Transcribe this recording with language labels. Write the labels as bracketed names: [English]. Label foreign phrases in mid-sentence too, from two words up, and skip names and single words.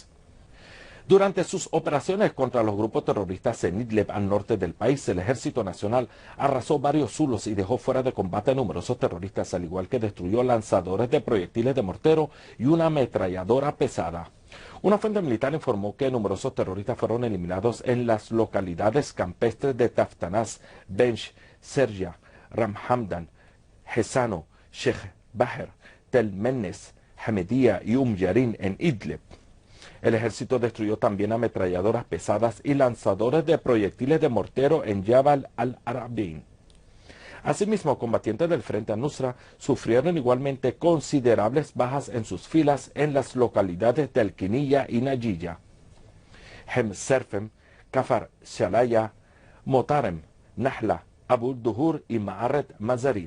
[Spanish] Durante sus operaciones contra los grupos terroristas en Idlib, al norte del país, el Ejército Nacional arrasó varios zulos y dejó fuera de combate a numerosos terroristas, al igual que destruyó lanzadores de proyectiles de mortero y una ametralladora pesada. Una fuente militar informó que numerosos terroristas fueron eliminados en las localidades campestres de Taftanaz, Bench, Serja, Ramhamdan, Hesano, Sheikh Baher, Tel Mennes, Hamedía y Yarin en Idlib. El ejército destruyó también ametralladoras pesadas y lanzadores de proyectiles de mortero en Jabal al-Arabin. Asimismo, combatientes del Frente al-Nusra sufrieron igualmente considerables bajas en sus filas en las localidades de Alquinilla y Najiya, Hemserfem, Kafar Shalaya, Motarem, Nahla, Abu Duhur y Ma'aret Mazarin.